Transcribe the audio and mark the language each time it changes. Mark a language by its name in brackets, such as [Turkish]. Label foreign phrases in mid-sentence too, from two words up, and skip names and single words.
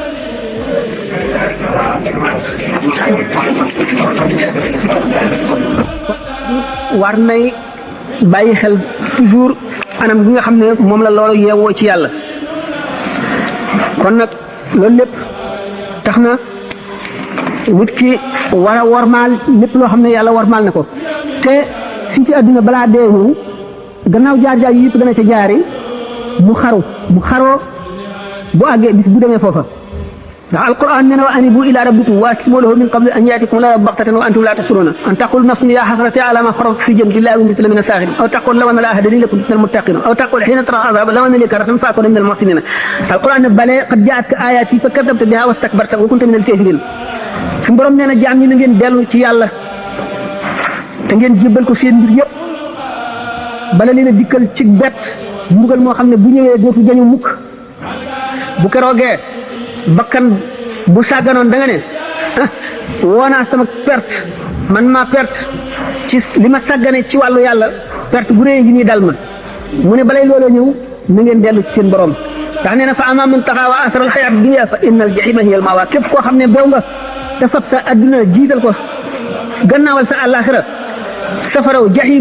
[Wolof] war nay bàyyi xel toujours anam gi nga xam ne moom la loolu yeewoo ci yàlla kon nag loolu lépp tax na nit ki war a wormaal lépp loo xam ne yàlla wormaal na ko te fii ci àdduna balaa dee ñëw gannaaw jaar-jaar yi yëpp dana ca jaari mu xaroo bu àggee bis bu demee foofa ndax alquran nee na [Arabic] وأنيبوا إلى ربكم وأسلموا له من قبل أن يأتيكم لا بغتة وأنتم لا تشعرون أن تقول نفس يا حسرتى على ما فرطت في جنب الله وكنت من الساخرين أو تقول لو أن الله هداني لكنت من المتقين أو تقول حين ترى العذاب لو أن لي كرة فأكون من المحسنين [Wolof] alquran ne [Arabic] بلى قد جاءتك آياتي فكذبت بها واستكبرت وكنت من الكافرين [Wolof] suñu borom nee na jaam ñi na ngeen dellu ci yàlla te ngeen jébbal ko seen mbir yëpp bala leen a dikkal ci bett mbugal moo xam ne bu ñëwee dootu jañu mukk bu keroogee bakkan bu sàgganoon da nga ne woonaa sama perte man maa perte ci li ma sàggane ci wàllu yàlla perte bu rëy ngi nii dal ma mu ne balay looloo ñëw na ngeen dellu ci seen borom ndax nee na [Arabic] فأما من طغى وآثر الحياة الدنيا فإن الجحيم هي المأوى [Wolof] képp koo xam ne bew nga te fab sa adduna jiital ko gannaawal sa àllaaxira safaraw jahim